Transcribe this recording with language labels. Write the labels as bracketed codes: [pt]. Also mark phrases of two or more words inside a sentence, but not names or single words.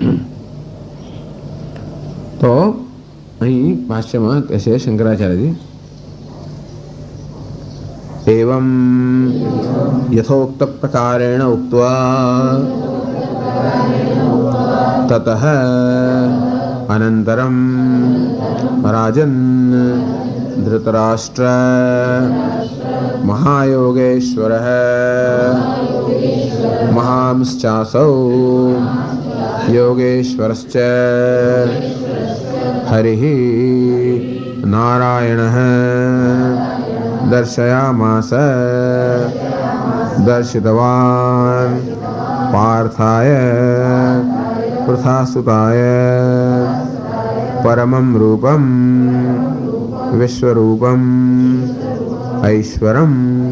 [gu] તો અહીં ભાષ્યમાં કહેશે શંકરાચાર્યજી, [sa] એવં યથોક્ત પ્રકારેણ ઉક્ત્વા તતઃ અનંતરમ રાજન धृतराष्ट्र महायोगेश्वरः महांश्चासौ योगेश्वरश्च हरिः नारायणः दर्शयामास दर्शितवान् पार्थाय पृथासुताय परमं रूपं विश्वरूपम् ऐश्वरम्।